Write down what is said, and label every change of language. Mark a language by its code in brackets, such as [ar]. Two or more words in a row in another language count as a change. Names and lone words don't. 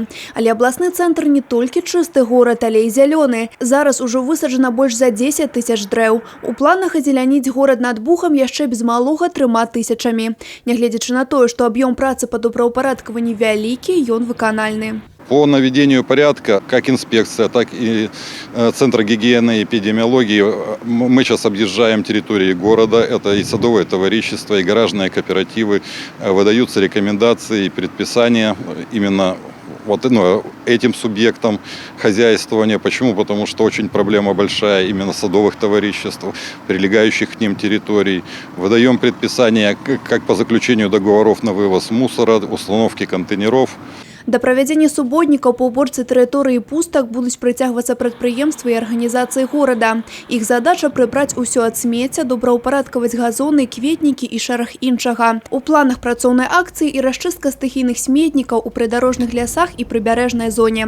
[be] Але абласны цэнтр не толькі чысты горад, але і зялёны. Зараз ужо высаджана больш за 10 тысяч дрэў. У планах азеляніць горад над Бухам яшчэ без малога 3 тысячамі. Нягледзячы на тое, што аб'ём працы па добраўпарадкаванні вялікі, ён выканальны. [ru] По наведению порядка, как инспекция, так и Центр гигиены и эпидемиологии, мы сейчас объезжаем территории города. Это и садовое товарищество, и гаражные кооперативы. Выдаются рекомендации и предписания именно этим субъектам хозяйствования. Почему? Потому что очень проблема большая именно садовых товариществ, прилегающих к ним территорий. Выдаем предписания как по заключению договоров на вывоз мусора, установки контейнеров. [be] Да правядзення суботнікаў па уборцы тэрыторыі пустак будуць прыцягвацца прадпрыемствы і арганізацыі горада. Іх задача прыбраць усё ад смецця, добраўпарадкаваць газоны, кветнікі і шэраг іншага. У планах працоўнай акцыі і расчыстка стыхійных сметнікаў у прыдарожных лясах і прыбярэжнай зоне.